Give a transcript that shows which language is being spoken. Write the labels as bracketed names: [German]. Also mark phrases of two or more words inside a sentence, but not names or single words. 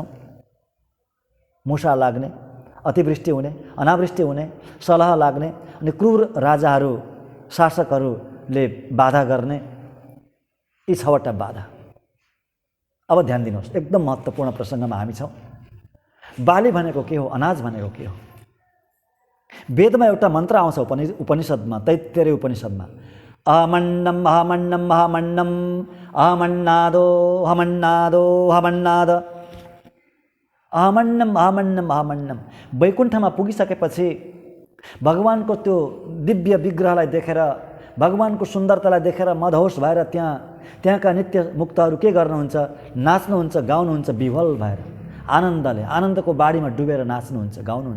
[Nepali] मुसा लाग्ने, अतिवृष्टि हुने, अनावृष्टि हुने, सलह लाग्ने, अनि क्रूर राजाहरू, शासकहरूले बाधा गर्ने, यी 6वटा बाधा। अब ध्यान दिनुहोस्, एकदम महत्त्वपूर्ण प्रसङ्गमा हामी छौँ। बाली भनेको के हो? अनाज भनेको के हो? वेदमा एउटा मन्त्र आउँछ, उपनिषदमा, तैत्तिरीय उपनिषदमा। [Sanskrit] अहमन्नम अहमन्नम अहमन्नम अहमन्नादो अहमन्नादो अहमन्नाद। अहमन्नम अहमन्नम अहमन्नम। [Nepali] वैकुण्ठमा पुगिसकेपछि भगवानको त्यो दिव्य विग्रहलाई देखेर, भगवानको सुन्दरतालाई देखेर मदहोस भएर त्यहाँका नित्य मुक्तहरू के गर्नुहुन्छ? नाच्नुहुन्छ, गाउनुहुन्छ, विह्वल भएर आनन्दले, आनन्दको बाढीमा डुबेर नाच्नुहुन्छ, गाउनुहुन्छ।